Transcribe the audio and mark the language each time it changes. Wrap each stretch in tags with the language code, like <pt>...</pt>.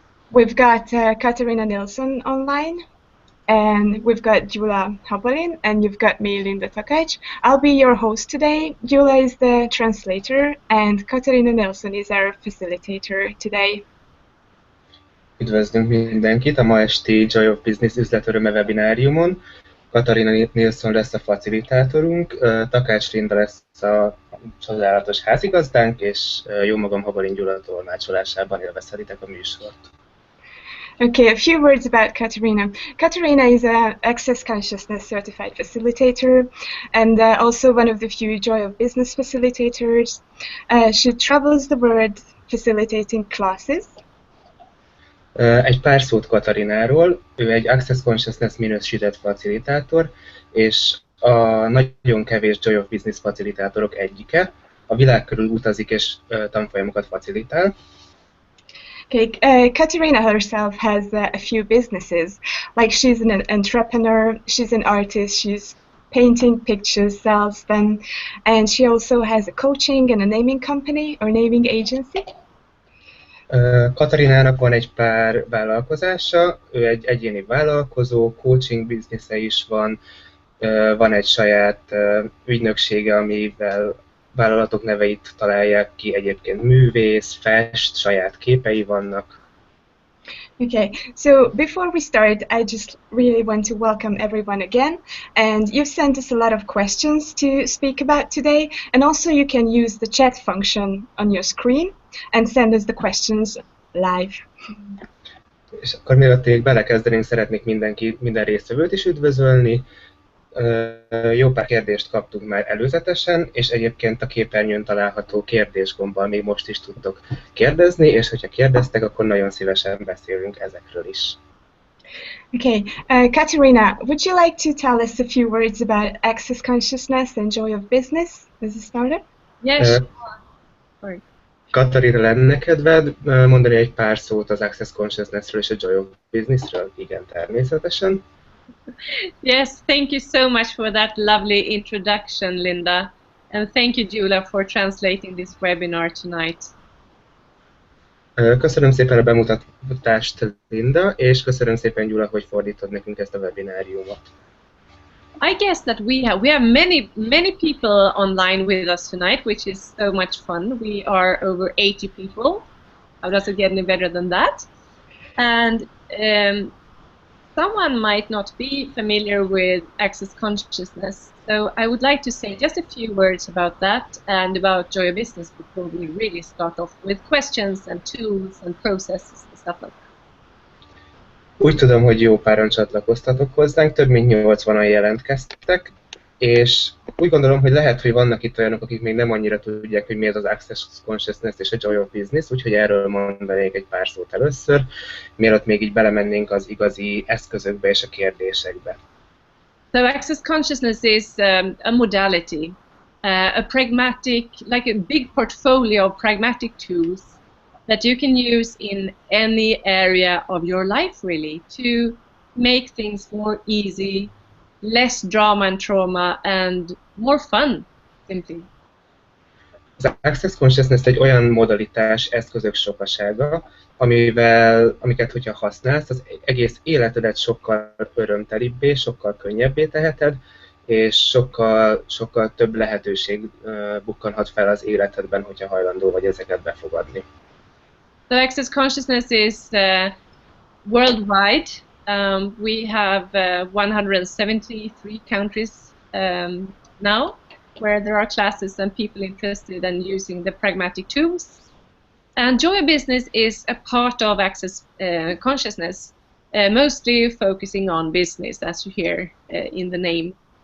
<en>We've got Katarina Nilsson online, and we've got Gyula Habalin, and you've got me, Linda Takács. I'll be your host today. Gyula is the translator, and Katarina Nilsson is our facilitator today.</en> <hu>Üdvözlünk mindenkit a ma esti Joy of Business üzletöröme webináriumon. Katarina Nilsson lesz a facilitátorunk, Takács Linda lesz a csodálatos házigazdánk, és jó magam Habalin Gyula tolmácsolásában élvezhetitek a műsort.</hu> <en>Okay, a few words about Katarina. Katarina is an Access Consciousness certified facilitator and also one of the few Joy of Business facilitators. She travels the world facilitating classes.</en> <hu>Egy pár szót Katarináról. Ő egy Access Consciousness minősített facilitátor, és a nagyon kevés Joy of Business facilitátorok egyike. A világ körül utazik és tanfolyamokat facilitál.</hu> <en>Okay, Katarina herself has a few businesses. Like she's an entrepreneur, she's an artist, she's painting pictures, sells them, and she also has a coaching and a naming company or naming agency.</en> <hu>Katarinának van egy pár vállalkozása, ő egy egyéni vállalkozó, coaching biznisze is van, van egy saját ügynöksége, amivel vállalatok neveit találják ki, egyébként művész, fest, saját képei vannak.</hu> <en>Okay, so before we start, I just really want to welcome everyone again, and you've sent us a lot of questions to speak about today, and also you can use the chat function on your screen and send us the questions live.</en> <hu>És akkor mielőtt még belekezdenénk, szeretnék minden résztvevőt is üdvözölni. Jó pár kérdést kaptunk már előzetesen, és egyébként a képernyőn található kérdésgombbal még most is tudtok kérdezni, és hogyha kérdeztek, akkor nagyon szívesen beszélünk ezekről is.</hu> <en>Okay, Katarina, would you like to tell us a few words about Access Consciousness and Joy of Business as a starter? Yes. Sorry.</en> <hu>Katarina, lenne kedved mondani egy pár szót az Access Consciousnessről és a Joy of Businessről? Igen, természetesen.</hu> <en>Yes, thank you so much for that lovely introduction, Linda. And thank you, Gyula, for translating this webinar tonight.</en> <hu>Köszönöm szépen a bemutatást, Linda, és köszönöm szépen, Gyula, hogy fordítod nekünk ezt a webináriumot.</hu> <en>I guess that we have many people online with us tonight, which is so much fun. We are over 80 people. How does it get any better than that? And someone might not be familiar with Access Consciousness, so I would like to say just a few words about that and about Joy of Business before we really start off with questions and tools and processes and stuff like that.</en> <hu>Úgy tudom, hogy jó páran csatlakoztatok hozzánk, több mint 80-an jelentkeztek, és úgy gondolom, hogy lehet, hogy vannak itt olyanok, akik még nem annyira tudják, hogy mi az Access Consciousness és a Joy of Business, úgyhogy erről mondanék egy pár szót először, mielőtt még így belemennénk az igazi eszközökbe és a kérdésekbe.</hu> <en>So Access Consciousness is a modality, a pragmatic, like a big portfolio of pragmatic tools that you can use in any area of your life, really, to make things more easy, less drama and trauma, and more fun, simply.</en> <hu>Az Access Consciousness egy olyan modalitás, eszközök sokasága, amiket, hogyha használsz, az egész életedet sokkal örömtelibbé, sokkal könnyebbé teheted, és sokkal több lehetőség bukkanhat fel az életedben, hogyha hajlandó vagy ezeket befogadni.</hu> <en>So Access Consciousness is worldwide. We have 173 countries now where there are classes and people interested in using the pragmatic tools. And Joy of Business is a part of Access Consciousness, mostly focusing on business, as you hear in the name.</en>